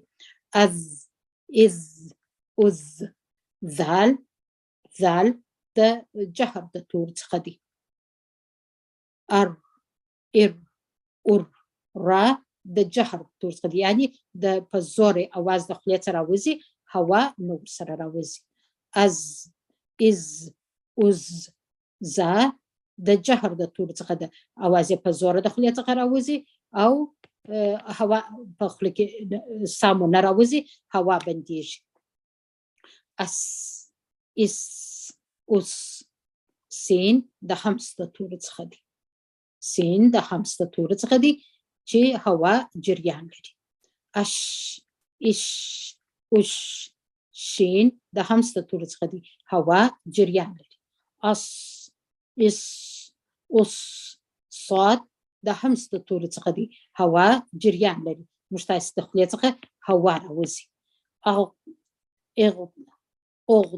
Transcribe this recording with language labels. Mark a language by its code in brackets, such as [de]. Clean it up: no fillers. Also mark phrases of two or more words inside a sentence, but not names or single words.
[ps] از، از، از. زال، زال د جهر د تور څخه دي. ار، ار، ار. را د جهر تور څخه دي، یعنی د په زور اواز د خولې څخه راوځي، هوا نور سره راوځي. از، از، از. زا د جهر د تور څخه ده، اواز په زور د خولې څخه راوځي او هوا په خوله کې سامو نه راوځي، هوا بندېږي. اس، اس، اوس. سین د همس د تور څخه دی، سین د همس د تور څخه دی چې هوا جریان لري. اش، اش، اوش. شین د همس د تور څخه دی، هوا جریان لري. اس، اس، اوس. صاد د همس د تور څخه دی، هوا جریان لري، موږ تاسې د خولې څخه هوا راوځي. اغ، اغد، اغد.